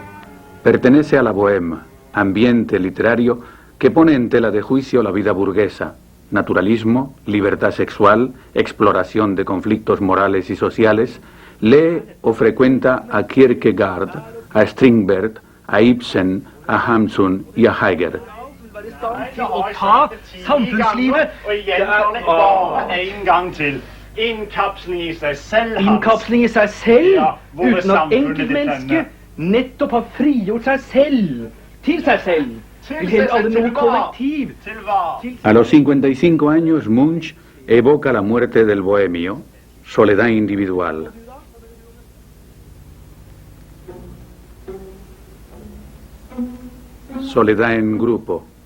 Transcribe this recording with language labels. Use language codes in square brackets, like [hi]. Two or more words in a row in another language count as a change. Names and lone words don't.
[es] Pertenece a la Bohème, ambiente literario que pone en tela de juicio la vida burguesa, naturalismo, libertad sexual, exploración de conflictos morales y sociales, lee o frecuenta a Kierkegaard, a Strindberg, a Ibsen, a Hamsun y a Heidegger. [no] Innkapsling i seg selv, uten at enkeltmennesket nettopp har frigjort seg selv, til seg selv. [es] A los 55 años, Munch evoca la muerte del bohemio, soledad individual. Soledad en grupo.